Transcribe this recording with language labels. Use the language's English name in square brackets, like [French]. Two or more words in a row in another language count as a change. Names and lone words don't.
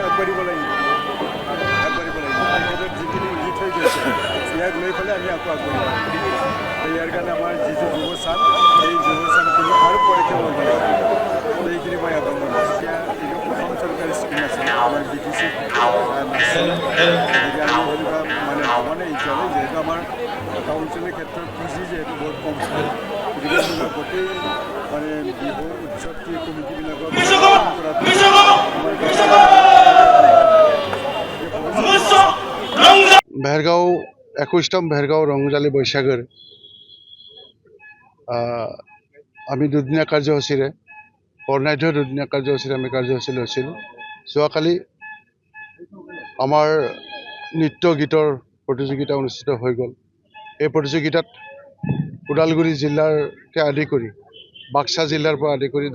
[Assamese] আগবাঢ়িব লাগিব তেখেতৰ যিখিনি গীত হৈ গৈছে ইয়াক লৈ পেলাই আমি আকৌ আগবাঢ়িব লাগিব ইয়াৰ কাৰণে আমাৰ যিটো যুৱচাম এই যুৱচামখিনি আৰু পৰীক্ষা কৰিব লাগিব এইখিনি মই আহ্বান কৰিছোঁ এতিয়া এইটো অসম চৰকাৰী স্কিম আছে আমাৰ বি টি চি গতিকে আমি সেনেকুৱা মানে ভবা নাই এতিয়ালৈ যিহেতু আমাৰ কাউন্সিলৰ ক্ষেত্ৰত পুঁজি যিহেতু বহুত কম গতিকে এনেকুৱা গোটেই মানে বিহু উৎসৱটি কমিটিবিলাকক भेरगाव 21তম भेरगाव रंजाली बैसागोर আমি দুদিনীয়া কাৰ্যসূচীৰে বৰ্ণাঢ্য দুদিনীয়া কাৰ্যসূচীৰে আমি কাৰ্যসূচী লৈছিলোঁ যোৱাকালি আমাৰ নৃত্য গীতৰ প্ৰতিযোগিতা অনুষ্ঠিত হৈ গ'ল এই প্ৰতিযোগিতাত ওদালগুৰি জিলাৰকে আদি কৰি বাক্সা জিলাৰ পৰা আদি কৰি